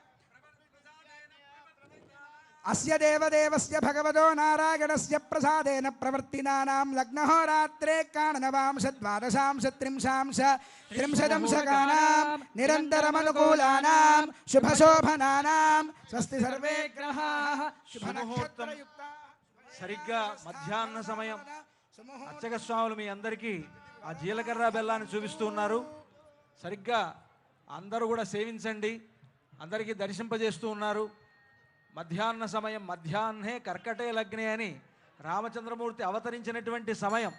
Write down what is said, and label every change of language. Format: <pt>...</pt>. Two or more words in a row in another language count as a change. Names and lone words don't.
<sa>अस्य देवदेवस्य भगवतो नारायणस्य प्रसादेन प्रवर्तिनानां लग्नहोरात्रे काणनवांशद्वादशांश त्रिंशांश त्रिंशदंशकानां निरन्तरमनुकूलानां शुभशोभनानां स्वस्ति सर्वे ग्रहाः</sa> <te>శుభముహూర్తం సరిగ్గా మధ్యాహ్న సమయం అర్చక స్వాములు మీ అందరికీ ఆ జీలకర్ర బెల్లాన్ని చూపిస్తూ ఉన్నారు. సరిగ్గా అందరూ కూడా సేవించండి, అందరికీ దర్శింపజేస్తూ ఉన్నారు. మధ్యాహ్న సమయం</te> <sa>మధ్యాహ్నే కర్కటే లగ్నే</sa> <te>అని రామచంద్రమూర్తి అవతరించినటువంటి సమయం.</te>